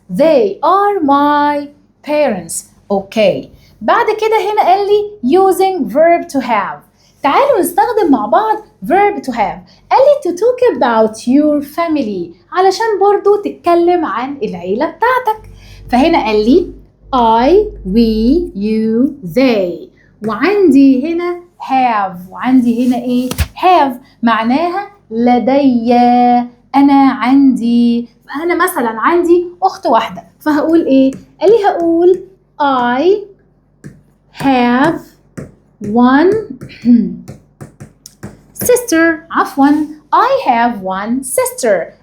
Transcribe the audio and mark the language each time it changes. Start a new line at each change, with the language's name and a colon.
English: They are my parents. Okay.
Arabic: بعد كده هنا قال لي
English: using verb to have.
Arabic: تعالوا نستخدم مع بعض
English: verb to have.
Arabic: قال لي
English: to talk about your family
Arabic: علشان برضو تتكلم عن العيلة بتاعتك. فهنا قال لي
English: I, we, you, they.
Arabic: وعندي هنا have. وعندي هنا ايه؟ have معناها لدي، أنا عندي. فأنا مثلا عندي أخت واحدة، فهقول ايه؟ قال لي هقول
English: I have one sister. عفوا I have one sister.